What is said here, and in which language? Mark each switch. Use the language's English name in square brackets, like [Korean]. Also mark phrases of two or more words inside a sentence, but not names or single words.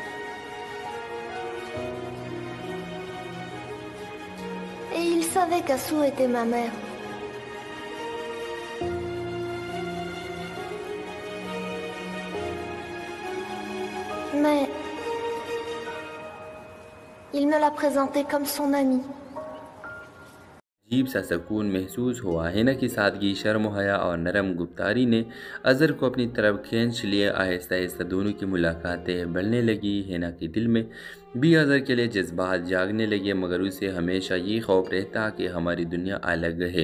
[French] Et il savait qu'Assou était ma mère. Mais il me l'a présenté comme son ami. [Urdu] عجیب سا سکون محسوس ہوا۔ ہینا کی سادگی، شرم و حیا اور نرم گفتاری نے اظہر کو اپنی طرف کھینچ لیے۔ آہستہ آہستہ دونوں کی ملاقاتیں بڑھنے لگی۔ ہینا کے دل میں بھی اظہر کے لیے جذبات جاگنے لگے، مگر اسے ہمیشہ یہ خوف رہتا کہ ہماری دنیا الگ ہے۔